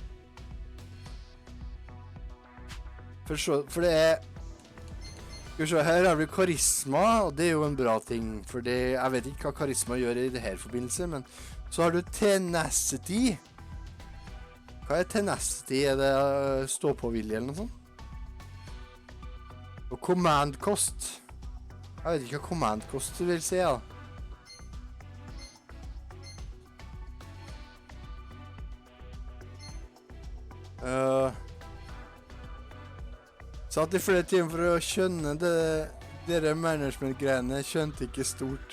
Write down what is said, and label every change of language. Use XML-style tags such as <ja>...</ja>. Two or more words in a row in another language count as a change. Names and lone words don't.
<no>For det skal vi se, her har vi karisma, og det jo en bra ting. For det, jeg vet ikke hva karisma gjør I det her forbindelse, men så har du tenacity. Hva tenacity? Det stå-på-vilje eller noe sånt?</no> <en>Og command cost.</en> <no>Jeg vet ikke hva</no> <en>command cost</en> <no>vil si, ja. Satt I flere timer for å skjønne det. Dere management-greiene skjønte ikke stort.</no>